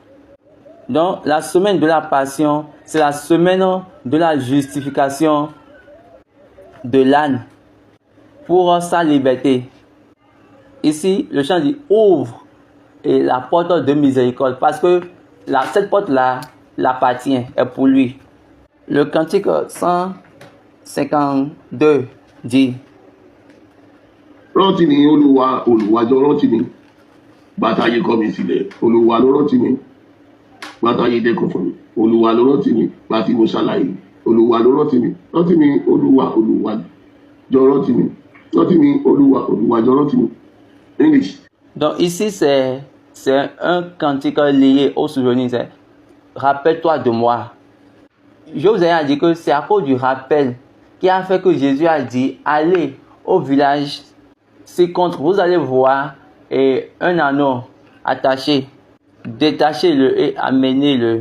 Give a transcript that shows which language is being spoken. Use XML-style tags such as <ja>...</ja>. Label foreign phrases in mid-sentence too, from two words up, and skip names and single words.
<fr>Donc, la semaine de la passion, c'est la semaine de la justification de l'âne pour sa liberté. Ici, le chant dit ouvre et la porte de miséricorde parce que cette porte-là l'appartient, est pour lui. Le cantique 152 dit</fr> <yo>Rántí mi Olúwa, Olúwa jọ̀ọ́ rántí mi. Bàtàyé kọ̀ mí sílẹ̀, Olúwa ló rántí mi. Bàtàyé dẹ́kun fún mi, Olúwa ló rántí mi. Bàtí mo ṣàlàyé, Olúwa ló rántí mi. Rántí mi Olúwa, Olúwa jọ̀ọ́ rántí mi. Rántí mi Olúwa, Olúwa jọ̀ọ́ rántí mi.</yo> <fr>English. Donc ici, c'est un cantique lié au souvenir. C'est rappelle-toi de moi. Je vous ai dit que c'est à cause du rappel qui a fait que Jésus a dit allez au village. Si contre vous allez voir un anneau attaché, détachez-le et amenez-le.</fr>